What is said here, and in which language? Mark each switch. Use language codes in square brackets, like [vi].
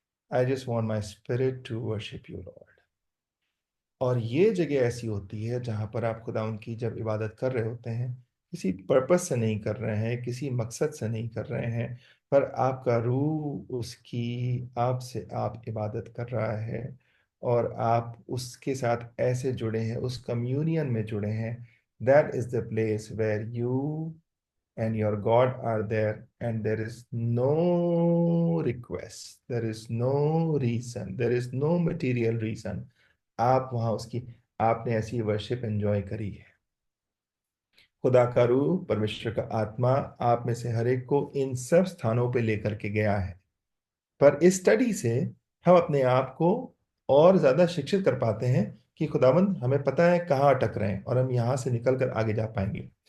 [en] I just want my spirit to worship you lord. [hi] और ये जगह ऐसी होती है जहां पर आप खुदा उनकी जब इबादत कर रहे होते हैं, किसी पर्पस से नहीं कर रहे हैं, किसी मकसद से नहीं कर रहे हैं, पर आपका रूह उसकी आपसे आप इबादत कर रहा है, और आप उसके साथ ऐसे जुड़े हैं, उस कम्युनियन में जुड़े हैं। [en] That is the place where you and your God are there, and there is no request, there is no reason, there is no material reason। [hi] आप वहां उसकी आपने ऐसी वर्शिप एंजॉय करी है। खुदा का रूह, परमेश्वर का आत्मा आप में से हर एक को इन सब स्थानों पे लेकर के गया है। पर इस स्टडी से हम अपने आप को और ज्यादा शिक्षित कर पाते हैं कि खुदावंद हमें पता है कहाँ अटक रहे हैं, और हम यहाँ से निकल कर आगे जा पाएंगे।